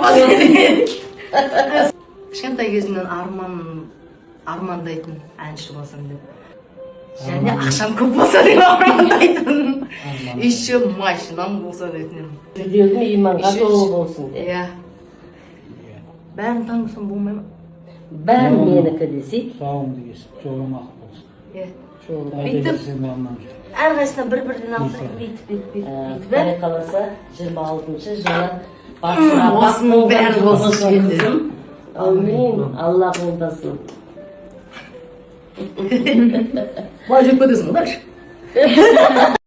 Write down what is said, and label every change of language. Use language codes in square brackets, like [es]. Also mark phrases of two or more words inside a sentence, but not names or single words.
[kk] Кішкентай кезімнен армандайтын әнші болсам деп. Және ақшам көп болса деп армандайтын. Еще машинам болса дейтін. Жүрегің иманға толы болсын деп. Иә. Бәрін танысам болмай ма? Бәрі менікі десей. [tr] Sağ olun [kk] diyесің, жолың ақ болсын. Иә. Қайда жүрсең аман жүр. Әрқайсысынан бір-бірден алсақ бүйтіп. Құдай қаласа 26 жылы басына Осының бәрі болсын енді. Аумин. Алла қолдасын. Былай жүріп кетесің ғой дальше.